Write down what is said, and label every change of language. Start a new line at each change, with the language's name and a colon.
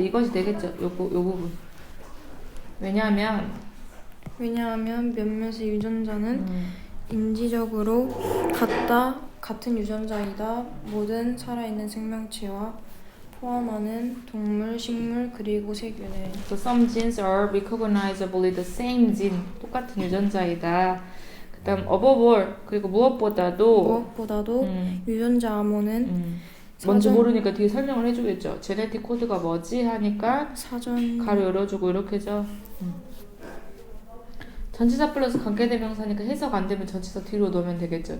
Korean: 이것이 되겠죠. 요 부분. 왜냐하면 몇몇의 유전자는 인지적으로 같은 유전자이다. 모든 살아있는 생명체와 포함하는 동물, 식물, 그리고 세균을
English: So some genes are recognizably the same gene.
Korean: 똑같은 유전자이다. 그 다음
English: above all
Korean: 그리고 무엇보다도 유전자 암호는 뭔지 모르니까 뒤에 설명을 해주겠죠. 제네틱 코드가 뭐지? 하니까 사전 가로 열어주고 이렇게죠. 전치사 플러스 관계대명사니까 해석 안 되면 전치사 뒤로 넣으면 되겠죠.